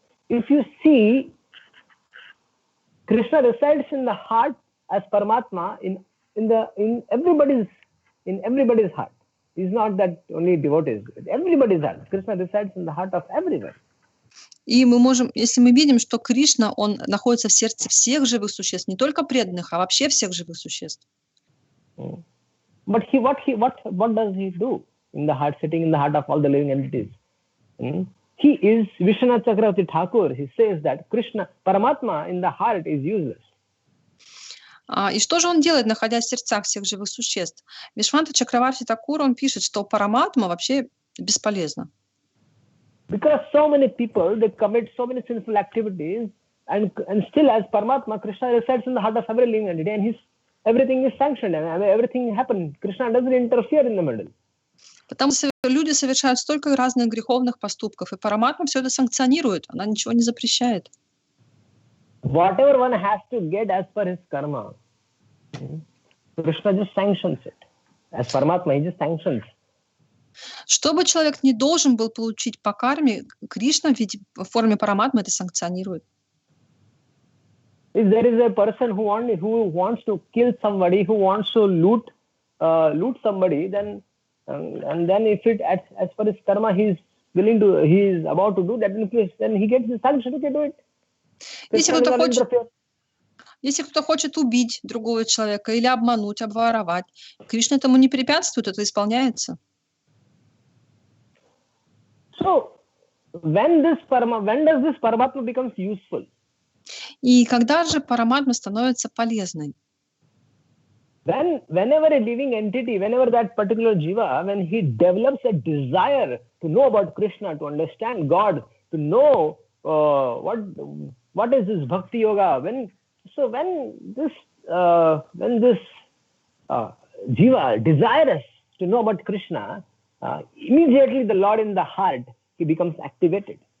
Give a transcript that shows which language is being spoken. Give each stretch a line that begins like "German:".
English: If you see, Krishna resides in the heart as Paramatma in everybody's heart. It's not that only devotees. Everybody's heart. Krishna resides in the heart of everyone.
Russian: И мы можем, если мы видим, что Кришна, он находится в сердце всех живых существ, не только преданных, а вообще всех живых существ.
English: But what does he do in the heart, sitting in the heart of all the living entities? He is Vishwanath Chakravarti Thakur. He says that Krishna, Paramatma in the heart is useless.
Russian: И что же он делает, находясь в сердцах всех живых существ? Вишванта Чакраварти Такур, он пишет, что Параматма вообще бесполезна.
English: Because so many people, they commit so many sinful activities, and still as Paramatma, Krishna resides in the heart of every living entity, and everything is sanctioned, and everything happens. Krishna doesn't interfere in the middle.
Russian: Потому что люди совершают столько разных греховных поступков, и Параматма все это санкционирует, она ничего не запрещает.
English: Whatever one has to get as per his karma, Krishna just sanctions it. As Paramatma, he just sanctions.
Russian: Что бы человек не должен был получить по карме, Кришна в форме Параматмы это санкционирует.
English: If there is a person who wants to kill somebody, who wants to loot somebody, then if it as per his karma he is about to do that, then he gets the sanction to do it.
Russian: Если кто-то хочет убить другого человека или обмануть, обворовать, Кришна этому не препятствует, это исполняется.
English: So, when does this Paramatma becomes useful?
Russian: И когда же Параматма становится полезной?
English: Whenever a living entity, whenever that particular jiva, when he develops a desire to know about Krishna, to understand God, to know what is this bhakti yoga, when this jiva desires to know about Krishna, immediately the Lord in the heart, he becomes activated.